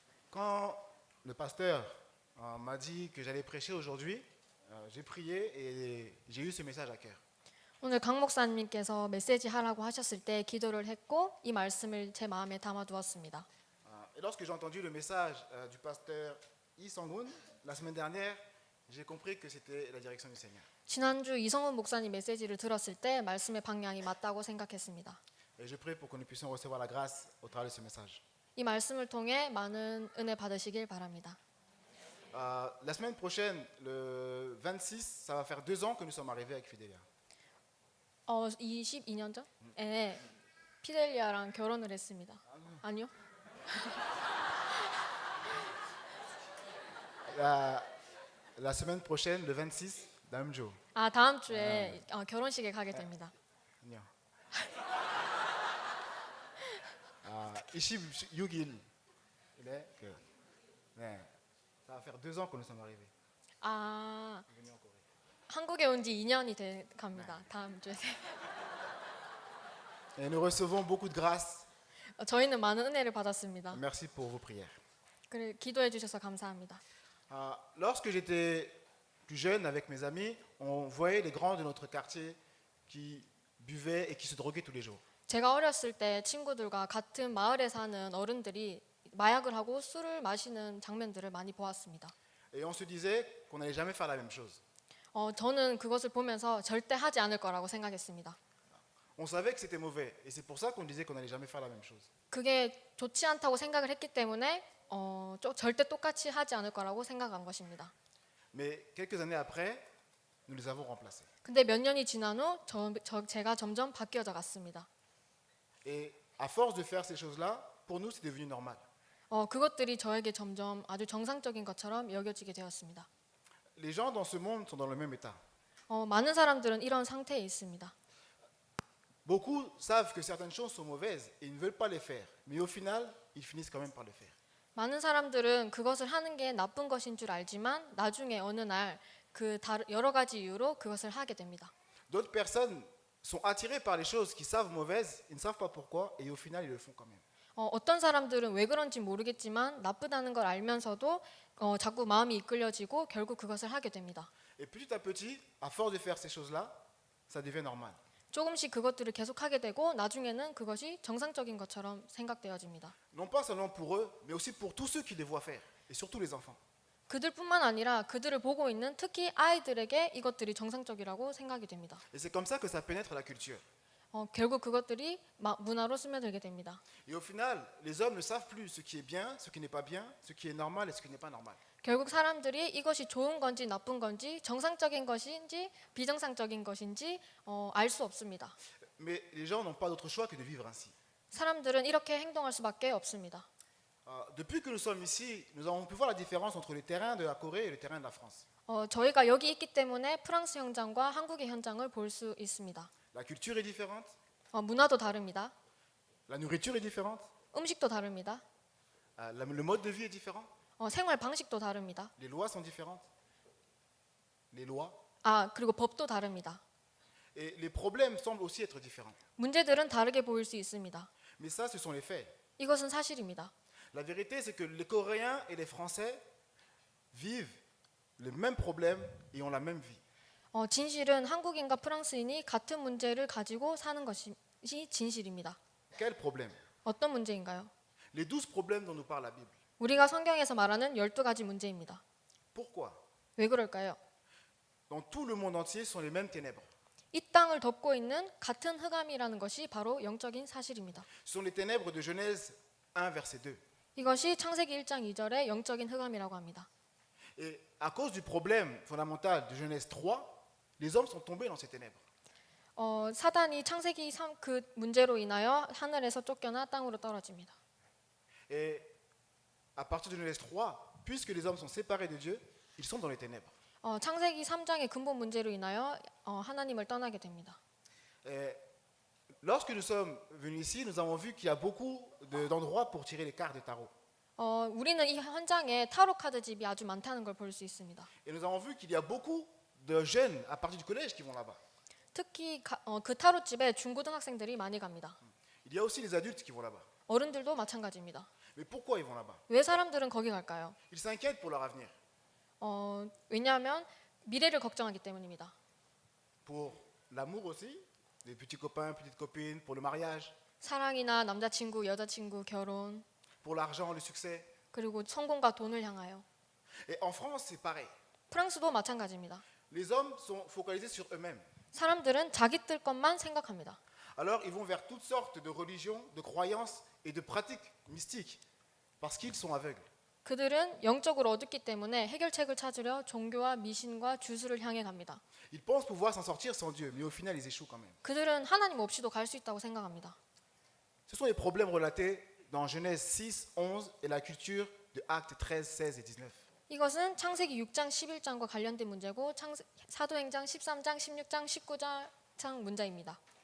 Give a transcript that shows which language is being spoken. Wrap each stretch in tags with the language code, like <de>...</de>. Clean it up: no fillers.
<fr>Quand le pasteur m'a dit que j'allais prêcher aujourd'hui, j'ai prié et j'ai eu ce message à cœur.</fr> <ko>오늘 강 목사님께서 메시지 하라고 하셨을 때 기도를 했고 이 말씀을 제 마음에 담아두었습니다.</ko> <fr>Et lorsque j'ai entendu le message du pasteur Yi Sang-hoon la semaine dernière, j'ai compris que c'était la direction du Seigneur.</fr> <ko>지난주 이성훈 목사님 메시지를 들었을 때 말씀의 방향이 맞다고 생각했습니다.</ko> <fr>Et je prie pour que nous puissions recevoir la grâce au travers de ce message.</fr> <ko>이 말씀을 통해 많은 은혜 받으시길 바랍니다.</ko> <fr>La semaine prochaine, le 26, ça va faire 2 ans que nous sommes arrivés avec Fidelia.</fr> <ko>22년 전에 피델리아랑 결혼을 했습니다. 아니요?</ko> <fr>La semaine prochaine, le 26, Damjo.</fr> <ko>다음 주에 결혼식에 가게 됩니다. 아니요. 26일. 네.</ko> <fr>Ça va faire 2 ans que nous sommes arrivés. Venus en Corée.</fr> <ko>한국에 온 지 2년이 돼 갑니다. 다음 주에.</ko> <fr>Et nous recevons beaucoup de grâce.</fr> <ko>저희는 많은 은혜를 받았습니다.</ko> <fr>Merci pour vos prières.</fr> <ko>그래 기도해 주셔서 감사합니다.</ko> <fr>Lorsque j'étais plus jeune avec mes amis, on voyait les grands de notre quartier qui buvaient et qui se droguaient tous les jours.</fr> <ko>제가 어렸을 때 친구들과 같은 마을에 사는 어른들이 마약을 하고 술을 마시는 장면들을 많이 보았습니다.</ko> <fr>Et on se disait qu'on n'allait jamais faire la même chose.</fr> <ko>저는 그것을 보면서 절대 하지 않을 거라고 생각했습니다.</ko> <fr>On savait que c'était mauvais et c'est pour ça qu'on disait qu'on n'allait jamais faire la même chose.</fr> <ko>그게 좋지 않다고 생각을 했기 때문에 절대 똑같이 하지 않을 거라고 생각한 것입니다.</ko> <fr>Mais quelques années après, nous les avons remplacés.</fr> <ko>근데 몇 년이 지난 후 제가 점점 바뀌어져 갔습니다.</ko> <fr>Et à force de faire ces choses-là, pour nous, c'est devenu normal.</fr> <ko>그것들이 저에게 점점 아주 정상적인 것처럼 여겨지게 되었습니다.</ko> <fr>Les gens dans ce monde sont dans le même état.</fr> <ko>많은 사람들은 이런 상태에 있습니다.</ko> <fr>Beaucoup savent que certaines choses sont mauvaises et ils ne veulent pas les faire. Mais au final, ils finissent quand même par le faire.</fr> <ko>많은 사람들은 그것을 하는 게 나쁜 것인 줄 알지만 나중에 어느 날 그 여러 가지 이유로 그것을 하게 됩니다.</ko> <fr>D'autres personnes sont attirées par les choses qu'ils savent mauvaises, ils ne savent pas pourquoi et au final, ils le font quand même.</fr> <ko>어떤 사람들은 왜 그런지 모르겠지만 나쁘다는 걸 알면서도 자꾸 마음이 이끌려지고 결국 그것을 하게 됩니다.</ko> <fr>Et petit à petit, à force de faire ces choses-là, ça devient normal.</fr> <ko>조금씩 그것들을 계속하게 되고 나중에는 그것이 정상적인 것처럼 생각되어집니다.</ko> <fr>Non pas seulement pour eux, mais aussi pour tous ceux qui les voient faire, et surtout les enfants.</fr> <ko>그들뿐만 아니라 그들을 보고 있는 특히 아이들에게 이것들이 정상적이라고 생각이 됩니다.</ko> <fr>Et c'est comme ça que ça pénètre la culture.</fr> <ko>결국 그것들이 문화로 스며들게 됩니다.</ko> <fr>Et au final, les hommes ne savent plus ce qui est bien, ce qui n'est pas bien, ce qui est normal et ce qui n'est pas normal.</fr> <ko>결국 사람들이 이것이 좋은 건지 나쁜 건지 정상적인 것인지 비정상적인 것인지 알 수 없습니다.</ko> <fr>Mais les gens n'ont pas d'autre choix que de vivre ainsi.</fr> <ko>사람들은 이렇게 행동할 수밖에 없습니다.</ko> <fr>Depuis que nous sommes ici, nous avons pu voir la différence entre le terrain de la Corée et le terrain de la France.</fr> <ko>저희가 여기 있기 때문에 프랑스 현장과 한국의 현장을 볼 수 있습니다.</ko> <fr>La culture est différente,</fr> <ko>문화도 다릅니다.</ko> <fr>la nourriture est différente,</fr> <ko>음식도 다릅니다.</ko> <fr>le mode de vie est différent,</fr> <ko>생활 방식도 다릅니다.</ko> <fr>les lois sont différentes. Les lois.</fr> <ko>그리고 법도 다릅니다.</ko> <fr>Et les problèmes semblent aussi être différents.</fr> <ko>문제들은 다르게 보일 수 있습니다.</ko> <fr>Mais ça, ce sont les faits.</fr> <ko>이것은 사실입니다.</ko> <fr>La vérité, c'est que les Coréens et les Français vivent les mêmes problèmes et ont la même vie.</fr> <ko>진실은 한국인과 프랑스인이 같은 문제를 가지고 사는 것이 진실입니다.</ko> <fr>Quel problème?</fr> <ko>어떤 문제인가요?</ko> <fr>Les 12 problèmes dont nous parle la Bible.</fr> <ko>우리가 성경에서 말하는 12가지 문제입니다.</ko> <fr>Pourquoi?</fr> <ko>왜 그럴까요?</ko> <fr>Dans tout le monde entier sont les mêmes ténèbres.</fr> <ko>이 땅을 덮고 있는 같은 흑암이라는 것이 바로 영적인 사실입니다.</ko> <fr>Ce sont les ténèbres de Genèse 1, verset 2.</fr> <ko>이것이 창세기 1장 2절의 영적인 흑암이라고 합니다.</ko> <fr>Et à cause du problème fondamental de Genèse 3, les hommes sont tombés dans ces ténèbres.</fr> <ko>사단이 창세기 3 그 문제로 인하여 하늘에서 쫓겨나 땅으로 떨어집니다.</ko> <fr>Et à partir de Genèse 3, puisque les hommes sont séparés de Dieu, ils sont dans les ténèbres.</fr> <ko>창세기 3장의 근본 문제로 인하여 하나님을 떠나게 됩니다.</ko> <fr>Et lorsque nous sommes venus ici, nous avons vu qu'il y a beaucoup d'endroits pour tirer les cartes de tarot.</fr> <ko>우리는 이 현장에 타로 카드 집이 아주 많다는 걸 볼 수 있습니다.</ko> <fr>Et nous avons vu qu'il y a beaucoup de jeunes à partir du collège qui vont là-bas.</fr> <ko>특히 그 타로 집에 중고등학생들이 많이 갑니다.</ko> <fr>Il y a aussi les adultes qui vont là-bas.</fr> <ko>어른들도 마찬가지입니다.</ko> <fr>Mais pourquoi ils vont là-bas?</fr> <ko>왜 사람들은 거기 갈까요?</ko> <fr>Ils s'inquiètent pour leur avenir,</fr> <ko>왜냐하면 미래를 걱정하기 때문입니다.</ko> <fr>pour l'amour aussi, des petits copains, petites copines, pour le mariage,</fr> <ko>사랑이나 남자친구, 여자친구, 결혼,</ko> <fr>pour l'argent, le succès.</fr> <ko>그리고 성공과 돈을 향하여.</ko> <fr>Et en France, c'est pareil.</fr> <ko>프랑스도 마찬가지입니다.</ko> <fr>Les hommes sont focalisés sur eux-mêmes.</fr> <ko>사람들은 자기들 것만 생각합니다.</ko> <fr>Alors, ils vont vers toutes sortes de religions, de croyances et de pratiques mystiques, parce qu'ils sont aveugles.</fr> <ko>그들은 영적으로 어둡기 때문에 해결책을 찾으려 종교와 미신과 주술을 향해 갑니다.</ko> <fr>Ils pensent pouvoir s'en sortir sans Dieu, mais au final, ils échouent quand même.</fr> <ko>그들은 하나님 없이도 갈 수 있다고 생각합니다.</ko> <fr>Ce sont les problèmes relatés dans Genèse 6, 11 et la culture de Actes 13, 16 et 19.</fr> <ko>이것은 창세기 6장 11장과 관련된 문제고 사도행전 13장, 16장, 19장 문제입니다.</ko>